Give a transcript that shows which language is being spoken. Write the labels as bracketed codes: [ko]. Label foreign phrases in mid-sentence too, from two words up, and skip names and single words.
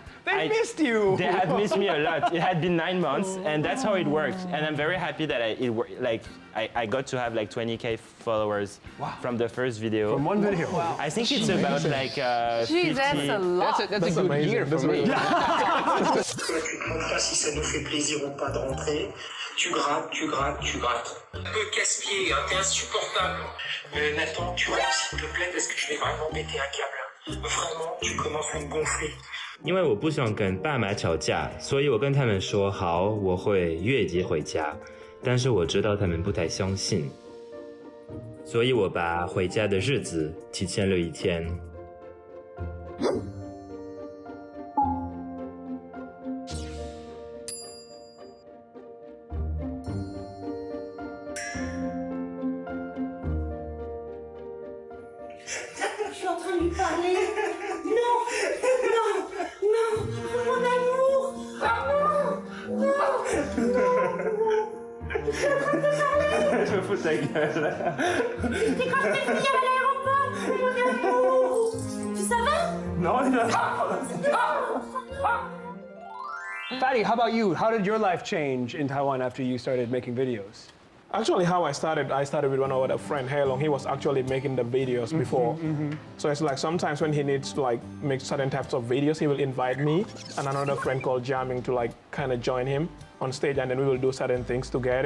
[en] They missed you. They had missed me a lot. It had been 9 months, and that's how it works. And I'm very happy that I got to have like 20K followers from the first video. From one video. Wow. I think it's about like 50. That's a lot. That's a good amazing. year for me. [fr] Tu ne demandes pas si ça nous fait plaisir ou pas de rentrer. Tu grattes, tu grattes, tu grattes. Un peu casse-pied, hein, t'es insupportable. Nathan, tu rentres s'il te plaît parce que je vais vraiment péter un câble. Vraiment, tu commences à me gonfler. [zh] 因为我不想跟爸妈吵架，所以我跟他们说好，我会月底回家。但是我知道他们不太相信，所以我把回家的日子提前了1天。 [fr] Je suis en train de lui parler. Non, non, non, mon amour. Ah non. Je me fous de ta gueule. C'est quand je t'ai fouillé à l'aéroport, mon amour. Tu savais? Non, non. [en] Fatty, how about you? How did your life change in Taiwan after you started making videos? Actually, how I started with one of a friend, Hailong. He was actually making the videos before. So it's like sometimes when he needs to like make certain types of videos, he will invite me and another friend called Jamming to like kind of join him on stage, and then we will do certain things together.